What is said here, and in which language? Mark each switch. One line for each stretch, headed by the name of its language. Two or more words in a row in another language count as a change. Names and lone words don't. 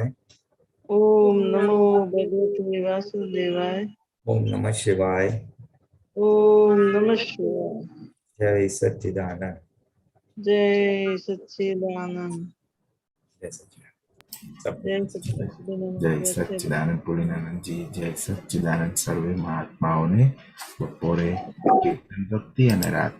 Sanskrit: ओम नमो भगवते वासुदेवाय, ओम नमः शिवाय, ओम नमः शिवाय। जय सच्चिदानंद। जय सच्चिदानंद। जय सच्चिदानंद। सब जय सच्चिदानंद।
Gujarati: જય સચ્ચિદાનંદ પુરીનાનંદજી. જય સચ્ચિદાનંદ સર્વે મહાત્માઓને બપોરે કીર્તન ભક્તિ અને રાતે